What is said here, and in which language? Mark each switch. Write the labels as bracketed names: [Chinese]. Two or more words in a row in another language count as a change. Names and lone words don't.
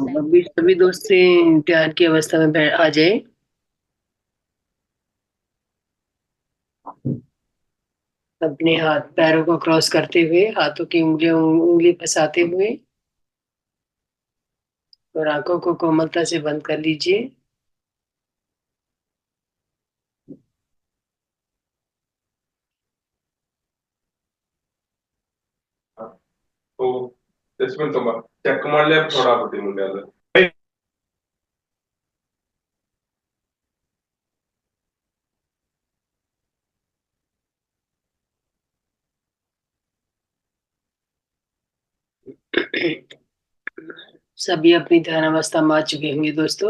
[Hindi] अभी सभी दोस्त से ध्यान की अवस्था में आ जाए। अपने हाथ पैरों को क्रॉस करते हुए, हाथों की उंगलियों उंगली फंसाते हुए, और आंखों को कोमलता से बंद कर लीजिए। [Kannada] ಜಸ್ಮಿನ್ ತುಂಬ ಚೆಕ್ ಮಾಡ್ಲೇ ಥೋಡಾ ಆಗ್ಬಿಟ್ಟು ಮುಂದೆ ಅದು [Hindi] सभी अपनी ध्यान अवस्था में आ चुके होंगे दोस्तों।